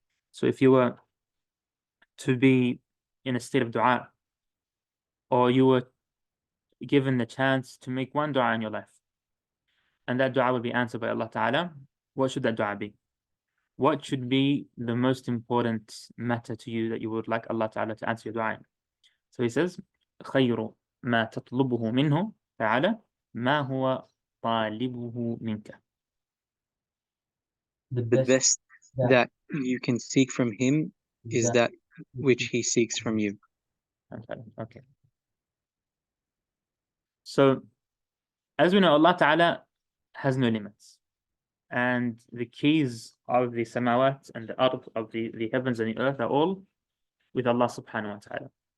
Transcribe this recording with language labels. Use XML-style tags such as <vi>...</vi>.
<en>So if you were to be in a state of dua, or you were given the chance to make one dua in your life, and that dua will be answered by Allah Ta'ala, what should that dua be? What should be the most important matter to you that you would like Allah Ta'ala to answer your dua in? So he says,</en> <ar>خير ما تطلبه منه تعالى ما هو طالبه منك.</ar> <en>The best that you can seek from him is that which he seeks from you. Okay. So, as we know, Allah Ta'ala has no limits. And the keys of the samawat and the ard, of the heavens and the earth, are all with Allah Subhanahu wa Ta'ala.</en>